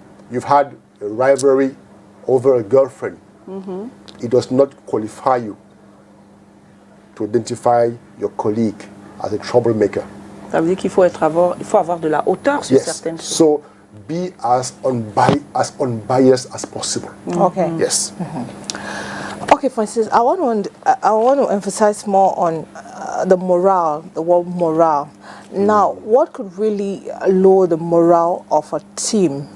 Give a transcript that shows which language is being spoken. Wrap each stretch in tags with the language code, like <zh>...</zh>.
<en>You've had a rivalry over a girlfriend. It does not qualify you to identify your colleague as a troublemaker.</en> <fr>Ça veut dire qu'il faut avoir de la hauteur sur certaines choses.</fr> <en>So be as unbiased as possible. Okay. Yes. Okay, for instance, I want to emphasize more on the morale, the word morale. Now, what could really lower the morale of a team?</en>